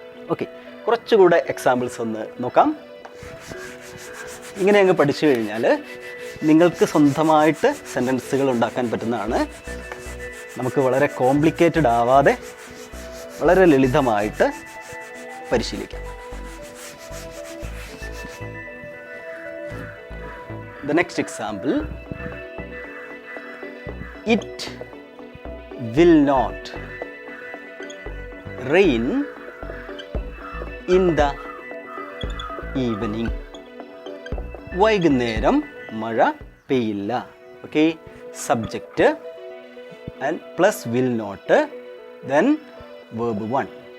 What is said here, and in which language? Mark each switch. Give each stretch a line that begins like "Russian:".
Malayalam: Okay, കുറച്ചുകൂടെ examples ഒന്ന് നോക്കാം. ഇങ്ങനെ അങ്ങ് പഠിച്ചു കഴിഞ്ഞാൽ നിങ്ങൾക്ക് സ്വന്തമായിട്ട് സെൻറ്റൻസുകൾ ഉണ്ടാക്കാൻ പറ്റുന്നതാണ്. നമുക്ക് വളരെ കോംപ്ലിക്കേറ്റഡ് ആവാതെ വളരെ ലളിതമായിട്ട് പരിശീലിക്കാം.
English: The next example, it will not rain in the evening.
Malayalam: വൈകുന്നേരം മഴ പെയ്യില്ല.
English: Okay, subject and plus will not, then verb 1.